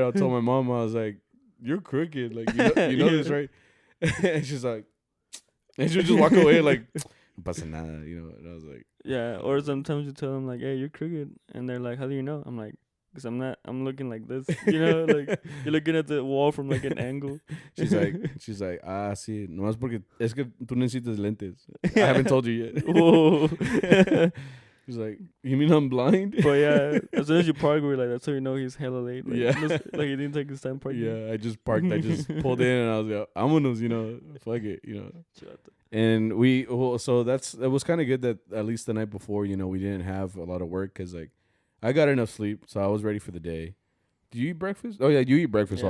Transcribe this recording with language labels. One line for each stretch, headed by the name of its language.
English: I told my mom, I was like, "You're crooked, like you know this, right?" And she's like, and she would just walk away like,
Spanish: "Pasa nada,"
English: And I was like, yeah. Or sometimes you tell them like, "Hey, you're crooked," and they're like, "How do you know?" I'm like, "Cause I'm not. I'm looking like this, like you're looking at the wall from like an angle." She's like,
Spanish: sí, nomás porque es que tú necesitas lentes.
English: I haven't told you yet. Whoa. She's like, you mean I'm blind? But yeah, as soon as you park, we're like, that's how you know he's hella late. Like, yeah. Like he didn't take his time parking. Yeah, I just parked. I just pulled in and I was like,
Spanish: vámonos,
English: fuck it, And it was kind of good that at least the night before, we didn't have a lot of work because like I got enough sleep, so I was ready for the day. Do you eat breakfast? Oh yeah, you eat breakfast all